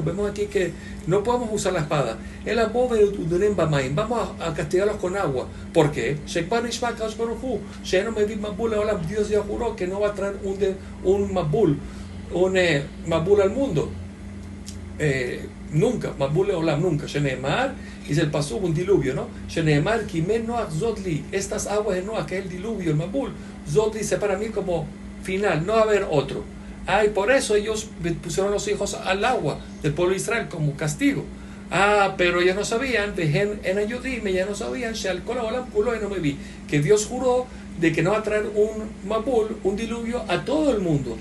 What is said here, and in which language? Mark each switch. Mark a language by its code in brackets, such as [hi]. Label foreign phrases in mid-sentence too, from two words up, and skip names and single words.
[es] Vemos aquí que no podemos usar la espada. Vamos a castigarlos con agua. ¿Por qué? Dios ya juró que no va a traer un mabul al mundo. Nunca, [he] מבול עולם, [es] nunca. Sheneemar, dice el pasuk, un diluvio, ¿no? [he] שנאמר כי מי נח זאת לי, [es] estas aguas de Noach, que es el diluvio, el mabul, zotli dice para mí como final, no va a haber otro. Y por eso ellos pusieron los hijos al agua del pueblo de Israel como castigo. Pero ellos no sabían, en Ayudime, ya no sabían, que Dios juró de que no va a traer un mabul, un diluvio a todo el mundo.